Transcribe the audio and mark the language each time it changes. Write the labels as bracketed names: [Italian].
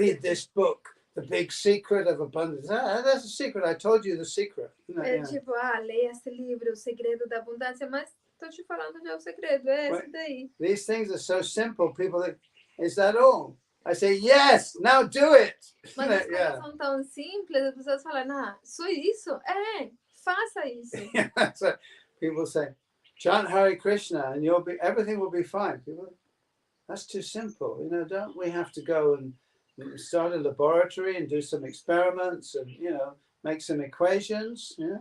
[English] read this book, The Big Secret of Abundance. That's a secret. I told you the secret. [Portuguese] Tipo, leia esse livro, O Segredo da Abundância, mas estou te falando já o segredo, é esse daí. [English] These things are so simple. People think, is that all? I say, yes, now do it. [Portuguese] Mas as coisas são tão simples, as pessoas falam, só isso? Faça isso. [English] So people say, chant Hare Krishna and everything will be fine. People, that's too simple. Don't we have to go and start a laboratory and do some experiments and, make some equations?